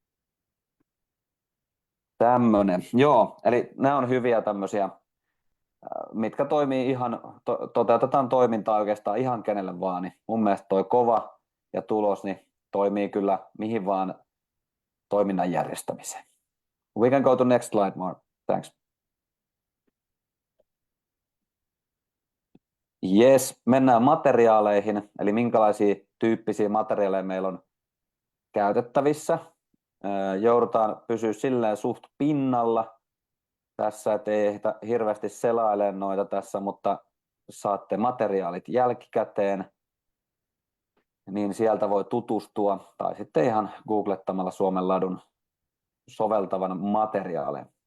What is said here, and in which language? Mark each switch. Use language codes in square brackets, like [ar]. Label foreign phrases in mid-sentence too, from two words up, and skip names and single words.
[fi] Tämmöinen. Joo, eli nämä on hyviä tämmöisiä, mitkä toimii ihan, toteutetaan toimintaa oikeastaan ihan kenelle vaan, niin mun mielestä toi kova ja tulos niin toimii kyllä mihin vaan toiminnan järjestämiseen. [en] We can go to next slide, Mark. Thanks. Yes, [fi] mennään materiaaleihin, eli minkälaisia tyyppisiä materiaaleja meillä on käytettävissä. Joudutaan pysyä silleen suht pinnalla tässä, ettei hirveästi selaile noita tässä, mutta saatte materiaalit jälkikäteen, niin sieltä voi tutustua, tai sitten ihan googlettamalla Suomen ladun soveltavan materiaaleen.